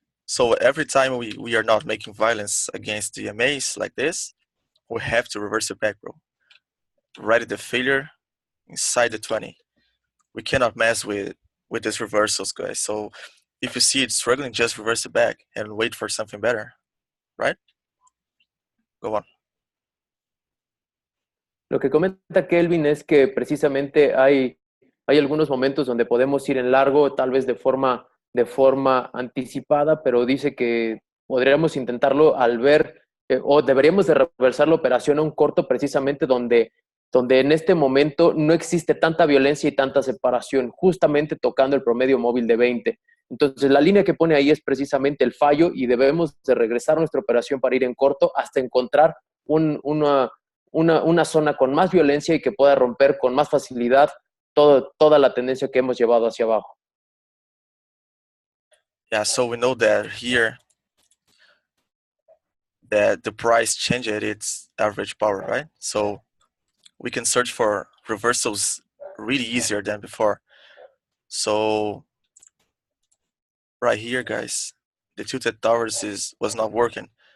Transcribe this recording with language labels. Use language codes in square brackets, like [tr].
[en] So every time we are not making violence against the MAs like this, we have to reverse it back, bro. Right at the failure inside the 20. We cannot mess with these reversals, guys. So if you see it struggling, just reverse it back and wait for something better, right? Go on. [es] Lo que comenta Kelvin es que precisamente hay algunos momentos donde podemos ir en largo, tal vez de forma anticipada, pero dice que podríamos intentarlo al ver o deberíamos de reversar la operación a un corto precisamente donde en este momento no existe tanta violencia y tanta separación, justamente tocando el promedio móvil de 20. Entonces, la línea que pone ahí es precisamente el fallo y debemos de regresar nuestra operación para ir en corto hasta encontrar una zona con más violencia y que pueda romper con más facilidad toda la tendencia que hemos llevado hacia abajo. [en] Yeah, so we know that here that the price changed its average power, right? So we can search for reversals really easier than before. So right here, guys, the tilted towers was not working.